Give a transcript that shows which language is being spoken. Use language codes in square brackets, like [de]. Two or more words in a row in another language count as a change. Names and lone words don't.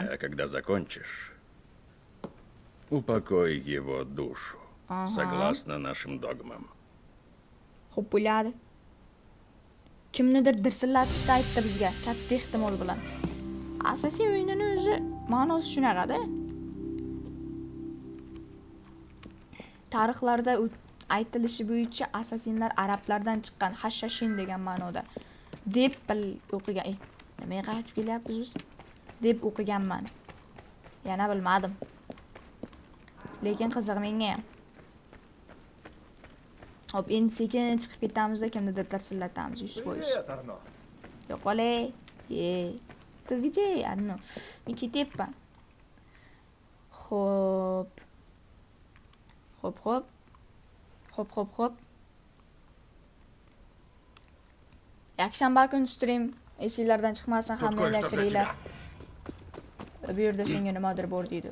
[ru] тайны, а когда закончишь, упокой его душу, согласно нашим догмам. [uz] Xo'p bo'ladi. Kimnidir dirsillatishni aytdi bizga, katta ehtimol bilan. Asosiy o'yinini o'zi ma'nosi shunaqada. Tarixlarda aytilishi bo'yicha asasinlar arablardan chiqqan, hashashin degan ma'noda deb o'qigan. Nimaga qaytib kelyapmiz biz? Deb o'qiganman. Yana bilmadim. Lekin qiziq menga ham. Hop, endi sekin chiqib ketamiz, kimnidir dirsillatamiz 100%. Yo'qolay. [ru] Ты где, Арно? [uz] Men ketyapman. Xo'p. Xo'p. Yakshanba kuni stream esinglardan chiqmasin, hammanglar kiringlar. Bu yerda senga nimadir bor deydi.